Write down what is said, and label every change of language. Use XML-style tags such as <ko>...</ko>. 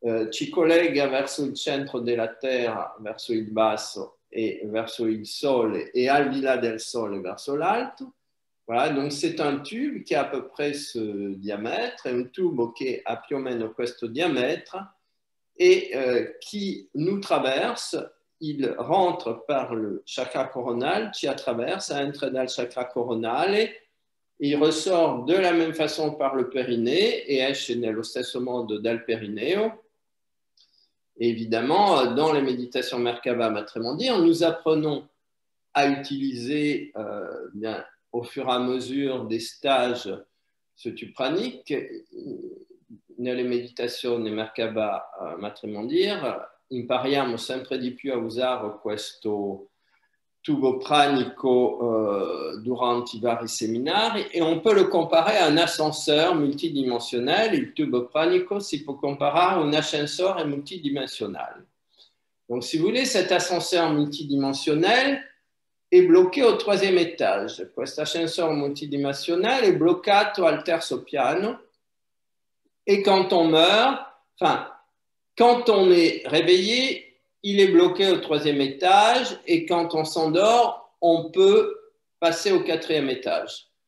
<it>Ci collega verso il centro della Terra, verso il basso e verso il Sole et al di là del Sole verso l'alto.</it> <fr>Voilà, donc c'est un tube qui a à peu près ce diamètre,</fr> <it>è un tubo che ha più o meno questo diamètre</it> <fr>et qui nous traverse. Il rentre par le chakra coronal,</fr> <it>ci attraversa, entra dal chakra coronale,</it> <fr>il ressort de la même façon par le périnée et</fr> <it>esce nello stesso modo dal perineo.</it> <fr>Et évidemment, dans les méditations Merkaba Matrémandir, nous apprenons à utiliser bien, au fur et à mesure des stages ce tube pranique.</fr> <it>Nelle meditazioni Merkaba Matrémandir, impariamo sempre di più a usare questo tubo pranico durante i vari seminari</it> <fr>et on peut le comparer à un ascenseur multidimensionnel.</fr> <it>Il tubo pranico si può comparare a un ascensore multidimensionnel.</it> <fr>Donc, si vous voulez, cet ascenseur multidimensionnel est bloqué au 3e étage.</fr> <it>Questo ascensore multidimensionnel est bloccato al terzo piano</it> <fr>et quand on meurt, enfin, quand on est réveillé, il est bloqué au 3e étage et quand on s'endort, on peut passer au 4e étage.</fr>